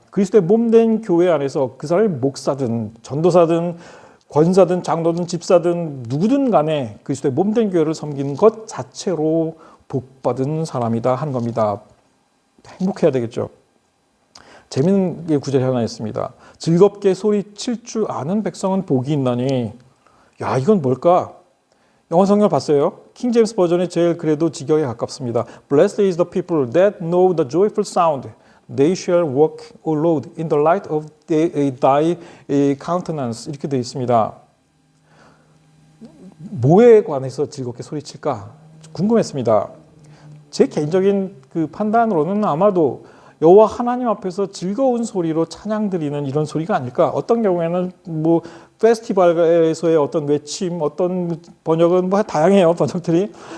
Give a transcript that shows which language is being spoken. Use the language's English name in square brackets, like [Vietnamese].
[Korean] 그리스도의 몸된 교회 안에서 그 사람이 목사든 전도사든 권사든 장로든 집사든 누구든 간에 그리스도의 몸된 교회를 섬기는 것 자체로 복받은 사람이다 하는 겁니다. 행복해야 되겠죠. 재미있는 구절이 하나 있습니다. 즐겁게 소리칠 줄 아는 백성은 복이 있나니. 야, 이건 뭘까? 영어 성경을 봤어요. 킹 제임스 버전이 제일 그래도 직역에 가깝습니다. [English] Blessed is the people that know the joyful sound. They shall walk, O Lord, in the light of thy countenance. [Korean] 이렇게 되어 있습니다. 뭐에 관해서 즐겁게 소리칠까? 궁금했습니다. 제 개인적인 그 판단으로는 아마도 여호와 하나님 앞에서 즐거운 소리로 찬양 드리는 이런 소리가 아닐까. 어떤 경우에는 페스티벌에서의 어떤 외침, 어떤 번역은 다양해요, 번역들이.